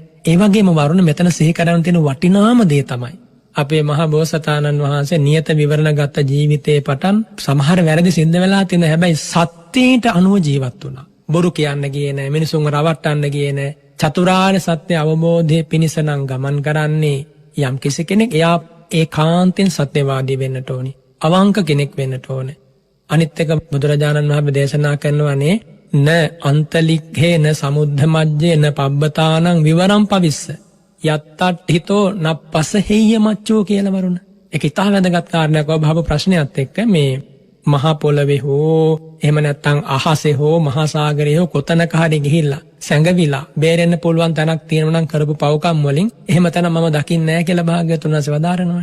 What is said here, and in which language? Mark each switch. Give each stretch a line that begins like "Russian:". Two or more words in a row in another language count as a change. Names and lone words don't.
Sinhala: ඒ වගේම වරුණ මෙතන සිහි කරන්න තියෙන වටිනාම දේ තමයි අපේ මහබෝසතාණන් වහන්සේ නියත විවරණ ගත ජීවිතේ පටන් සමහර වැරදි සිද්ධ වෙලා තියෙන හැබැයි සත්‍යයට අනුව ජීවත් වුණා. බොරු කියන්න ගියේ නැහැ, මිනිසුන්ව රවට්ටන්න ගියේ නැහැ. චතුරාර්ය සත්‍ය අවබෝධයේ පිණිස නම් ගමන් කරන්නේ යම් කිසි කෙනෙක් එයා ඒකාන්තයෙන් සත්‍යවාදී වෙන්නට ඕනි. අවංක කෙනෙක් වෙන්නට ඕනේ. අනිත් එක බුදුරජාණන් වහන්සේ දේශනා කරනවානේ
Pali: න අන්තලික්ඛේ න සමුද්ධ මජ්ජේ න පබ්බතානං විවරම් පවිස්ස යත්තට් හිතෝ නප්පස හේය මච්චෝ
Sinhala: කියලා වරුණ. ඒක ඉතාල වැදගත් කාරණයක්. ඔබ අහපු ප්‍රශ්නයත් එක්ක මේ මහා පොළවේ හෝ එහෙම නැත්නම් අහසේ හෝ මහා සාගරේ හෝ කොතනක හරි ගිහිල්ලා සැඟවිලා බේරෙන්න පුළුවන් තැනක් තියෙනවා නම් කරපු පව්කම් වලින් එහෙම තැන මම දකින්නේ නැහැ කියලා භාග්‍යවතුන් වහන්සේ වදාරනවානේ.